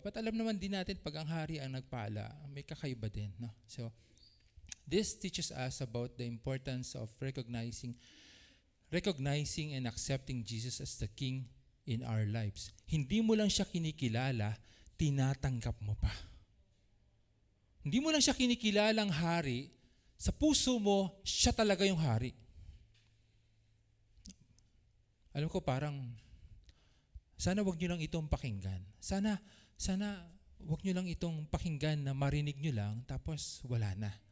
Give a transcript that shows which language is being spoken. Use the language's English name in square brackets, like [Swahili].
[Filipino] But alam naman din natin, pag ang hari ang nagpala, may kakaiba din. No? [English] So, this teaches us about the importance of recognizing and accepting Jesus as the King in our lives. [Filipino] Hindi mo lang siya kinikilala, tinatanggap mo pa. Hindi mo lang siya kinikilalang hari, sa puso mo, siya talaga yung hari. Alam ko parang, sana wag nyo lang itong pakinggan. Sana wag nyo lang itong pakinggan na marinig nyo lang, tapos wala na.